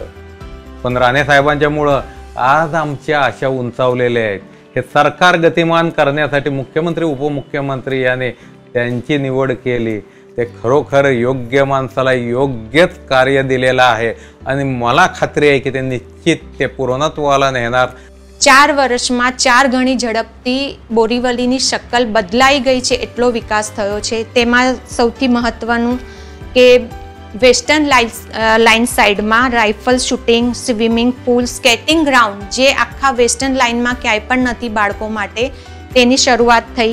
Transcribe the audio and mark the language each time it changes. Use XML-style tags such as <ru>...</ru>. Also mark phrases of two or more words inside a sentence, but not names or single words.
<mr>पण राणे साहेबांच्यामुळं आज आमच्या आशा उंचावलेल्या आहेत। हे सरकार गतिमान करण्यासाठी मुख्यमंत्री उपमुख्यमंत्री याने त्यांची निवड केली। ते खरोखर योग्य माणसाला योग्यच कार्य दिलेलं आहे आणि मला खात्री आहे की ते निश्चित ते પૂર્ણત્વાला नेणार।</mr> <gu>4 વર્ષમાં 4 ગણી ઝડપથી બોરીવલીની શક્લ બદલાઈ ગઈ છે, એટલો વિકાસ થયો છે। તેમાં સૌથી મહત્વનું કે</gu> <en>western line</en> <gu>સાઇડમાં</gu> <en>rifle shooting, swimming pool, skating ground</en> <gu>જે આખા વેસ્ટર્ન લાઇનમાં ક્યાંય પણ નથી બાળકો માટે, તેની શરૂઆત થઈ।</gu>